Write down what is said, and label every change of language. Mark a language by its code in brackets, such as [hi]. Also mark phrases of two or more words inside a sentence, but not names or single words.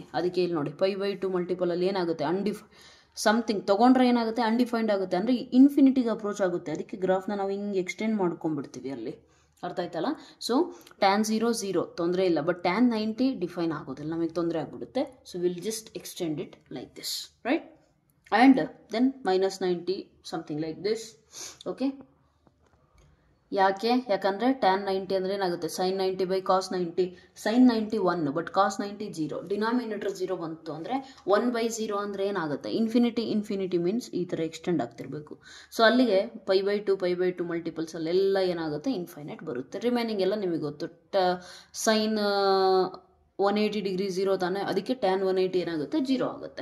[kn] ಅದಕ್ಕೆ ಇಲ್ಲಿ ನೋಡಿ, π/2 ಮಲ್ಟಿಪಲ್ ಅಲ್ಲಿ ಏನಾಗುತ್ತೆ, ಸಮಥಿಂಗ್ ತೊಗೊಂಡ್ರೆ ಏನಾಗುತ್ತೆ, ಅನ್ಡಿಫೈನ್ಡ್ ಆಗುತ್ತೆ, ಅಂದರೆ [en] infinityಗೆ approach [kn] ಆಗುತ್ತೆ. ಅದಕ್ಕೆ ಗ್ರಾಫ್ನ ನಾವು ಹಿಂಗೆ ಎಕ್ಸ್ಟೆಂಡ್ ಮಾಡ್ಕೊಂಡ್ಬಿಡ್ತೀವಿ ಅಲ್ಲಿ, ಅರ್ಥ ಆಯ್ತಲ್ಲ? [en] so tan 0 0 [kn] ತೊಂದರೆ ಇಲ್ಲ, [en] but tan 90 define [kn] ಆಗೋದಿಲ್ಲ, ನಮಗೆ ತೊಂದರೆ ಆಗಿಬಿಡುತ್ತೆ. [en] so we'll just extend it like this, right? and then -90 something like this. [kn] ಓಕೆ, ಯಾಕಂದರೆ tan 90 ಅಂದರೆ ಏನಾಗುತ್ತೆ, [en] sin 90 / cos 90. sin 90 1, but cos 90 0. [kn] ಡಿನಾಮಿನೇಟರ್ 0 ಬಂತು ಅಂದರೆ 1/0 ಅಂದರೆ ಏನಾಗುತ್ತೆ, [en] infinity means [kn] ಈ ಥರ ಎಕ್ಸ್ಟೆಂಡ್ ಆಗ್ತಿರಬೇಕು. ಸೊ ಅಲ್ಲಿಗೆ π/2 ಮಲ್ಟಿಪಲ್ಸ್ ಅಲ್ಲೆಲ್ಲ ಏನಾಗುತ್ತೆ, ಇನ್ಫೈನೈಟ್ ಬರುತ್ತೆ. ರಿಮೈನಿಂಗ್ ಎಲ್ಲ ನಿಮಗೆ ಗೊತ್ತು. [en] sin 180 degree [kn] 0 ತಾನೆ, ಅದಕ್ಕೆ tan 180 ಏನಾಗುತ್ತೆ, 0 ಆಗುತ್ತೆ.